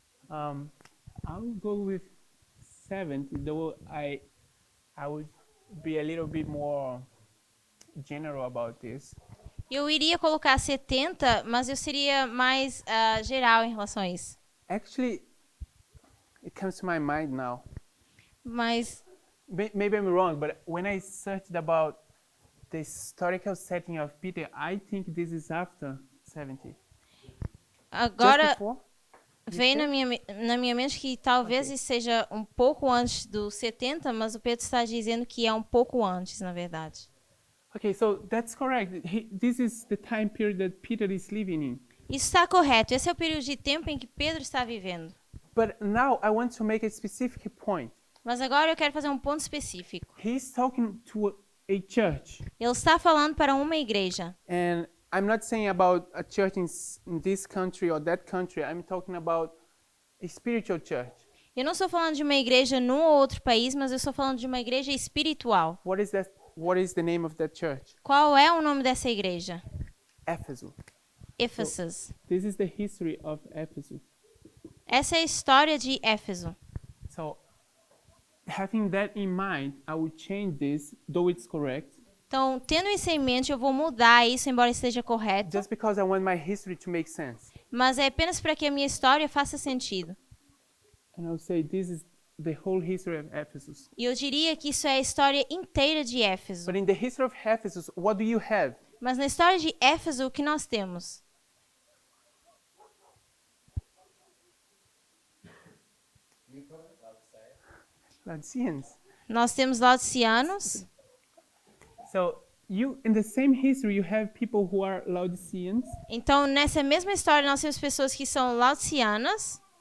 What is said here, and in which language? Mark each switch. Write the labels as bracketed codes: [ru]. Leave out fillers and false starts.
[en] I'll go with 70, though I would be a little bit more general about this. [pt] Eu iria colocar 70, mas eu seria mais geral em relação a isso. [en] Actually, it comes to my mind now. [pt] Mas [en] Maybe I'm wrong, but when I searched about the historical setting of Peter, I think this is after 70. Just [pt] agora [en] before? [pt] vem na minha mente que talvez [en] Ok. [pt] isso seja um pouco antes do 70, mas o Pedro está dizendo que é um pouco antes, na verdade. [en] Okay, so that's correct. This is the time period that Peter is living in. [pt] Isso está correto. Esse é o período de tempo em que Pedro está vivendo. [en] But now I want to make a specific point. [pt] Mas agora eu quero fazer um ponto específico. [en] He's talking to a church, [pt] Ele está falando para uma igreja. [en] and I'm not saying about a church in this country or that country. I'm talking about a spiritual church. [pt] Eu não estou falando de uma igreja num ou outro país, mas eu estou falando de uma igreja espiritual. [en] What is that? What is the name of that church? [pt] Qual é o nome dessa igreja? [en] Ephesus. [pt] Éfeso. [en] This is the history of Ephesus. [pt] Essa é a história de Éfeso. [en] So, having that in mind, I will change this, though it's correct, [pt] Então, tendo isso em mente, eu vou mudar isso, embora esteja correto. [en] just because I want my history to make sense. [pt] Mas é apenas para que a minha história faça sentido. [en] And I'll say this is the whole history of Ephesus. [pt] E eu diria que isso é a história inteira de Éfeso. [en] But in the history of Ephesus, what do you have? [pt] Mas na história de Éfeso, o que nós temos? [en] Laodiceans. [pt] Nós temos laodiceanos. [en] So, in the same history, you have people who are Laodiceans, [pt] Então, nessa mesma história, nós temos pessoas que são laodiceanas